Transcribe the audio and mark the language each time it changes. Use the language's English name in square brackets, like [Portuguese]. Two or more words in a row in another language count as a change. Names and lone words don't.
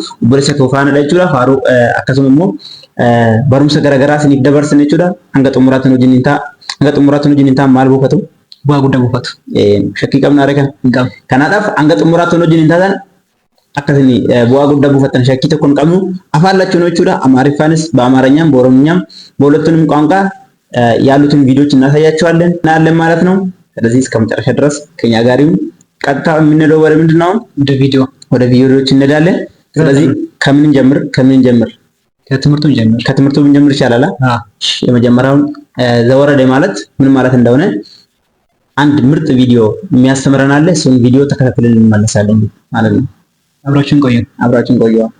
[Oromo] Obboleessa koo faana jechuudha. Faaruu akkasuma immoo barumsa garagaraa siniif dabarsan jechuudha. Hanga xumuraatti wajjin hin ta'a. Hanga xumuraatti wajjin hin ta'a maal buufatu? Bu'aa guddaa buufatu. Shakkii qabna argaa hin qabu. Kanaadhaaf hanga xumuraatti wajjin hin taatan akkasini bu'aa guddaa buufatan shakkii tokko hin qabnu. Afaan lachuun jechuudha. [Amharic] Amaariffaanis በአማርኛም በኦሮምኛም በሁለቱንም ቋንቋ ያሉትን ቪዲዮዎች እናሳያቸዋለን እናያለን ማለት ነው። ስለዚህ እስከ መጨረሻ ድረስ ከኛ ጋር ይሁን። ቀጥታ የምንሄደው ወደ ምንድን ነው? ወደ ቪዲዮዎች እንሄዳለን። ስለዚህ ከምን ጀምር? ከትምህርቱ ብንጀምር ይቻላል። የመጀመሪያውን ዘወረደ ማለት ምን ማለት እንደሆነ አንድ ምርጥ ቪዲዮ የሚያስተምረን አለ። እሱን ቪዲዮ ተከታትለን እንመለሳለን ማለት ነው። አብራችን ቆዩ።